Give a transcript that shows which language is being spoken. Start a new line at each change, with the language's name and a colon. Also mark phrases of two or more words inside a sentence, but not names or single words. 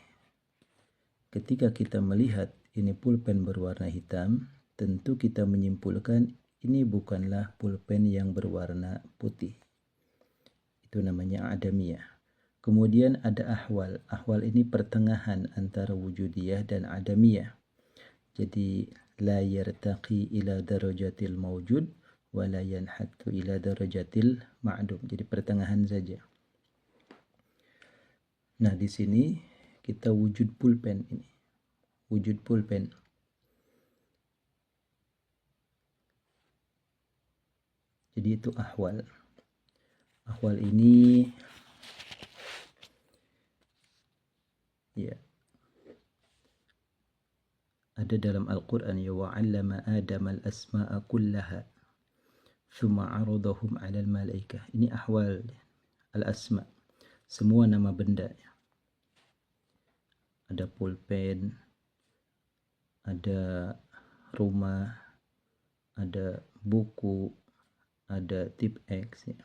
Indonesian: Ketika kita melihat ini pulpen berwarna hitam, tentu kita menyimpulkan ini bukanlah pulpen yang berwarna putih. Itu namanya adamiyah. Kemudian ada ahwal. Ahwal ini pertengahan antara wujudiyah dan adamiyah.
Arabic: Jadi لا يرتقي إلى درجة الموجود ولا ينحط إلى درجة المعدوم.
Indonesian: Jadi pertengahan saja. Nah, di sini kita wujud pulpen ini. Wujud pulpen. Jadi itu ahwal. Ahwal ini, ya, ada dalam Al-Quran,
Arabic: ya, وعلّم آدم الأسماء كلها ثم عرضهم على الملائكة.
Indonesian: Ini
Arabic: أحوال الأسماء,
Indonesian: semua nama benda. Ada pulpen, ada rumah, ada buku, ada tip X, ya.